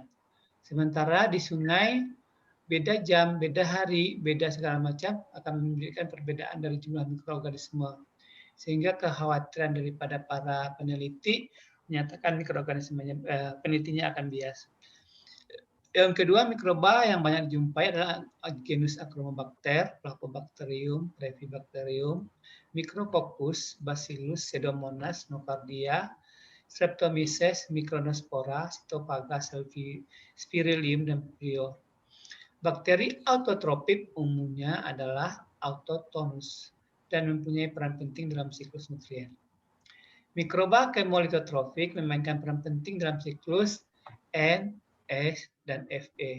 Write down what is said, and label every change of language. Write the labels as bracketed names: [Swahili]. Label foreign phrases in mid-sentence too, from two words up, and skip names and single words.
[Indonesian] Sementara di sungai, beda jam, beda hari, beda segala macam akan memberikan perbedaan dari jumlah mikroorganisme. Sehingga kekhawatiran daripada para peneliti menyatakan mikroorganismenya, penelitinya akan bias. Yang kedua, mikroba yang banyak dijumpai adalah genus Achromobacter, Placobacterium, Brevibacterium, Micrococcus, Bacillus, Pseudomonas, Nocardia, Streptomyces, Micronospora, Cytophaga, Spirillum, dan Prior. Bakteri autotrofik umumnya adalah autotonus dan mempunyai peran penting dalam siklus nutrien. Mikroba chemolitotrofik memainkan peran penting dalam siklus N, S, dan Fe.